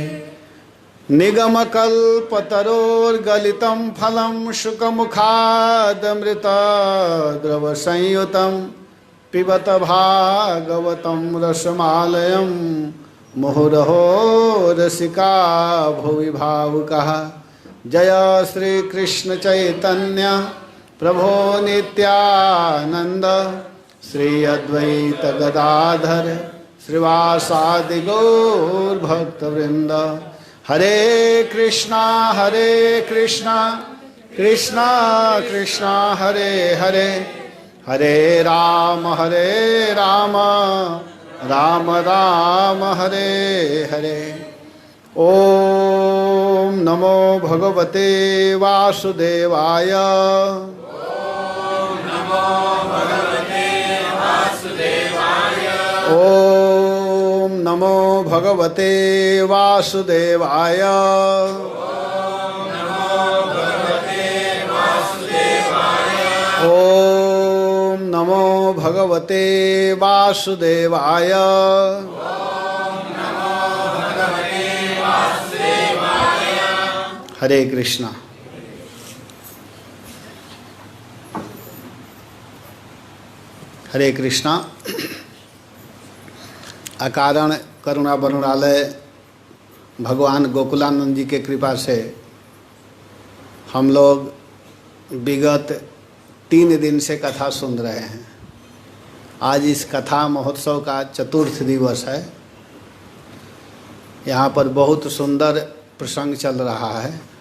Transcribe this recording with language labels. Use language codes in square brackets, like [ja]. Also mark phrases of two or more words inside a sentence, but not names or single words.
[sa] निगमकल्पतरोर्गलितं फलं शुकमुखादमृतद्रवसंयुतं पिबत भागवतं रसमालयं मुहुरहो रसिका भुवि भावुकः। जय श्री कृष्ण चैतन्य प्रभो नित्यानंद श्री अद्वैत गदाधर श्रीवासादि गौर भक्तवृंद। हरे कृष्णा कृष्णा कृष्णा हरे हरे हरे राम राम राम हरे हरे। ओम नमो भगवते वासुदेवाय। ओम नमो भगवते वासुदेवाय। ओम नमो भगवते वासुदेवाय। हरे कृष्णा। हरे कृष्णा। अकारण करुणा वरुणालय [hi] भगवान गोकुलानंद जी के कृपा से हम लोग विगत 3 दिन से कथा सुन रहे हैं। आज इस कथा महोत्सव का चतुर्थ दिवस है। यहाँ पर बहुत सुंदर प्रसंग चल रहा है।